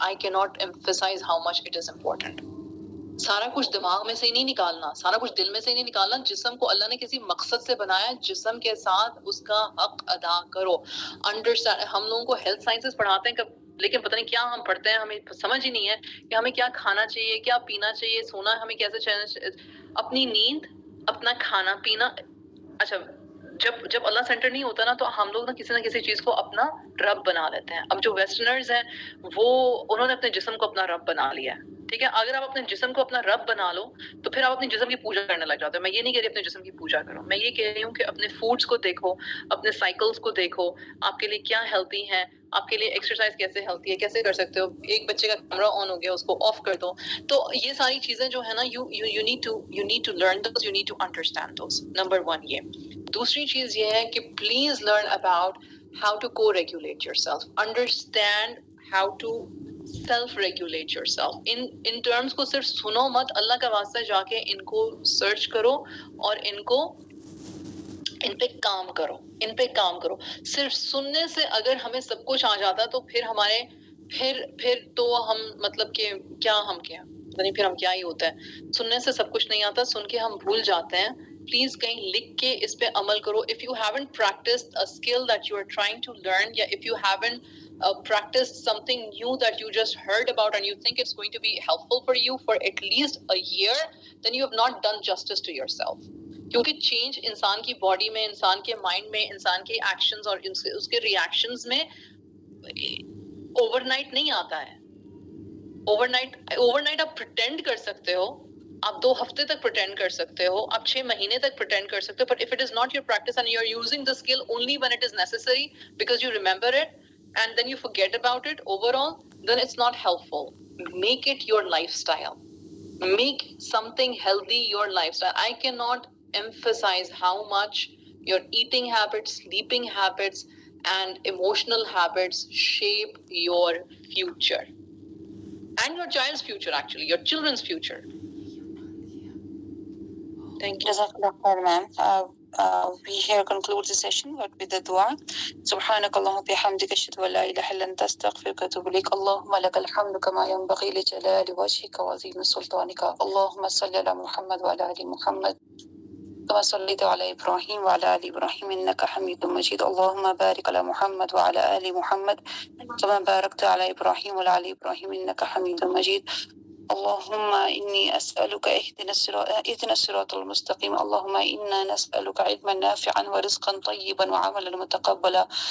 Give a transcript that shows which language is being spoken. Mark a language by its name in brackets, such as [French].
[English] I cannot emphasize how much it is important. [Urdu] سارا کچھ دماغ میں سے ہی نہیں نکالنا، سارا کچھ دل میں سے ہی نہیں نکالنا. جسم کو اللہ نے کسی مقصد سے بنایا ہے، جسم کے ساتھ اس کا حق ادا کرو. انڈرسٹینڈ. ہم لوگوں کو ہیلتھ سائنسز پڑھاتے ہیں لیکن پتہ نہیں کیا ہم پڑھتے ہیں، ہمیں سمجھ ہی نہیں ہے کہ ہمیں کیا کھانا چاہیے، کیا پینا چاہیے، سونا ہمیں کیسے اپنی نیند، اپنا کھانا پینا. اچھا جب اللہ سینٹر نہیں ہوتا نا تو ہم لوگ نہ کسی چیز کو اپنا رب بنا لیتے ہیں. اب جو ویسٹرنرز ہیں وہ انہوں نے اپنے جسم کو اپنا رب بنا لیا ہے، ٹھیک ہے. اگر آپ اپنے جسم کو اپنا رب بنا لو تو پھر آپ اپنے جسم کی پوجا کرنے لگ جاتے ہو. میں یہ نہیں کہہ رہی اپنے جسم کی پوجا کرو, میں یہ کہہ رہی ہوں کہ اپنے فوڈس کو دیکھو, اپنے سائیکلز کو دیکھو, آپ کے لیے کیا ہیلتھی ہے, آپ کے لیے ایکسرسائز کیسے ہیلتھی ہے, کیسے کر سکتے ہو. ایک بچے کا کیمرہ آن ہو گیا, اس کو آف کر دو. تو یہ ساری چیزیں جو ہے نا, [English] You need to learn those, you need to understand those. [Urdu] Number 1 یہ. دوسری چیز یہ ہے کہ [English] Please learn about how to co-regulate yourself. Understand how to self-regulate yourself. In terms [Urdu] کو صرف سنو مت, اللہ کا واسطہ جا کے ان کو سرچ کرو اور ان پہ کام کرو, ان پہ کام کرو. صرف سننے سے اگر ہمیں سب کچھ آ جاتا تو پھر تو ہم مطلب کہ پھر ہم کیا ہی ہوتا ہے. سننے سے سب کچھ نہیں آتا, سن کے ہم بھول جاتے ہیں. پلیز کہیں لکھ کے اس پہ عمل کرو. [English] If you haven't practiced a skill that you are trying to learn, یا if you haven't practiced something new that you just heard about and you think it's going to be helpful for you for at least a year, then you have not done justice to yourself. [Urdu] کیونکہ change انسان کی body میں, انسان کے mind میں, انسان کے actions اور اس کے ریئیکشنز میں اوور نائٹ نہیں آتا ہے. اوور نائٹ آپ پریٹینڈ کر سکتے ہو, [English] آپ 2 ہفتے تک پریٹینڈ کر سکتے ہو, آپ 6 مہینے تک پریٹینڈ کر سکتے ہو, but if it is not your practice and you are using the skill only when it is necessary because you remember it and then you forget about it overall, then it's not helpful. Make it your lifestyle. Make something healthy your lifestyle. I cannot emphasize how much your eating habits, sleeping habits and emotional habits shape your future and your child's future, actually your children's future. Thank you. Jazakallah khair, ma'am. We here conclude the session with the dua. [Arabic] Subhanakallahumma bihamdika ashhadu an la ilaha illa anta astaghfiruka wa atubu ilaik. Allahumma lakal hamdu kama yanbaghi li jalali wajhika wa azimi sultanika. Allahumma salli ala Muhammad wa ala ali Muhammad كما صليت على إبراهيم وعلى آل إبراهيم إنك حميد مجيد. اللهم بارك على محمد وعلى آل محمد كما باركت على إبراهيم وعلى آل إبراهيم إنك حميد مجيد. اللهم إني أسألك اهدنا الصراط المستقيم. اللهم إنا نسألك علما نافعا ورزقا طيبا وعملا متقبلا.